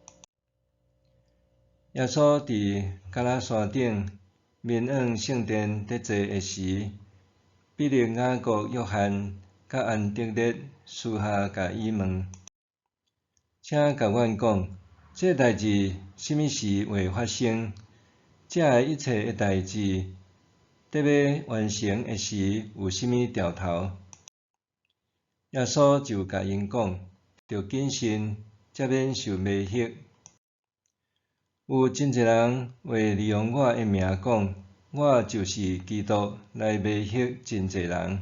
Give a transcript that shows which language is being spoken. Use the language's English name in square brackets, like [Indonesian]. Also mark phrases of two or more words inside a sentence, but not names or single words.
[Min Nan Chinese] 耶稣伫橄榄山顶面向圣殿伫坐个时，彼得、雅各、约翰甲安德烈私下甲伊问：“请甲阮讲，这代志什么时会发生？遮个一切个代志伫要完成个时有什么兆头？” 耶稣就甲因讲：“着谨慎，才免受迷惑。有真侪人会利用我个名讲，我就是基督，来迷惑真侪人。